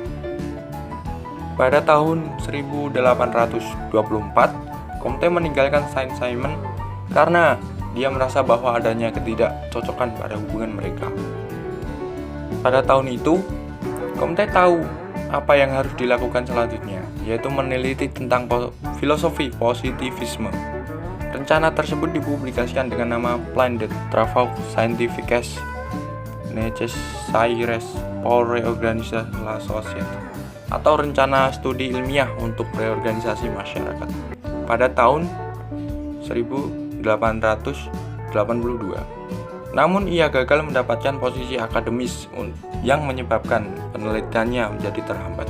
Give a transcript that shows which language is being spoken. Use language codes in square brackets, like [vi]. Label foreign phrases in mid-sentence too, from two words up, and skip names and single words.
[id] Pada tahun 1824, Comte meninggalkan Saint-Simon karena dia merasa bahwa adanya ketidakcocokan pada hubungan mereka. Pada tahun itu, Comte tahu apa yang harus dilakukan selanjutnya, yaitu meneliti tentang filosofi positivisme. Rencana tersebut dipublikasikan dengan nama Plan de Travaux Scientifiques Nécessaires pour réorganiser la société, atau rencana studi ilmiah untuk reorganisasi masyarakat, pada tahun 1882. Namun ia gagal mendapatkan posisi akademis yang menyebabkan penelitiannya menjadi terhambat.